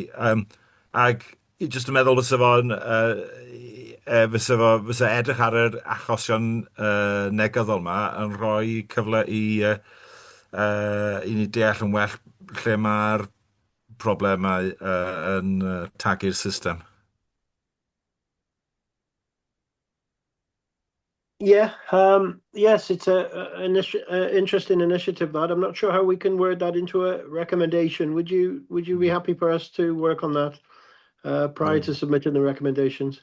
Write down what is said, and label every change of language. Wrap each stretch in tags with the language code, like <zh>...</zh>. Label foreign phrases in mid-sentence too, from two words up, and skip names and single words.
<cy>Ac I jyst yn meddwl fysa edrych ar yr achosion negyddol yma yn rhoi cyfle I ni deall yn well lle mae'r problemau yn tagu'r system.</cy> <en>Yeah, yes, it's an interesting initiative, that. I'm not sure how we can word that into a recommendation. Would you be happy for us to work on that prior to submitting the recommendations?</en>